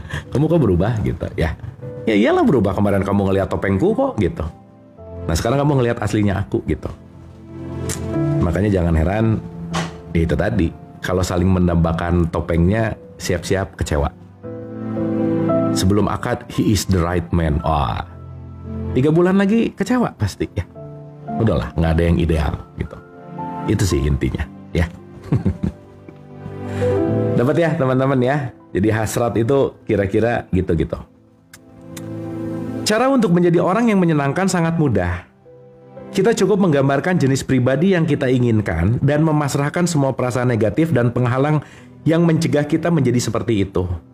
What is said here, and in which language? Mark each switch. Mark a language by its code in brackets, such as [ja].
[id] Kamu kok berubah gitu ya. Ya iyalah berubah, kemarin kamu ngelihat topengku kok gitu. Nah sekarang kamu ngelihat aslinya aku gitu. Makanya jangan heran ya itu tadi, kalau saling mendambakan topengnya siap-siap kecewa. Sebelum akad [en] he is the right man. [id] Wah, 3 bulan lagi kecewa pasti ya. Udahlah nggak ada yang ideal gitu. Itu sih intinya ya. Dapat ya teman-teman ya. Jadi hasrat itu kira-kira gitu-gitu. Cara untuk menjadi orang yang menyenangkan sangat mudah. Kita cukup menggambarkan jenis pribadi yang kita inginkan dan memasrahkan semua perasaan negatif dan penghalang yang mencegah kita menjadi seperti itu.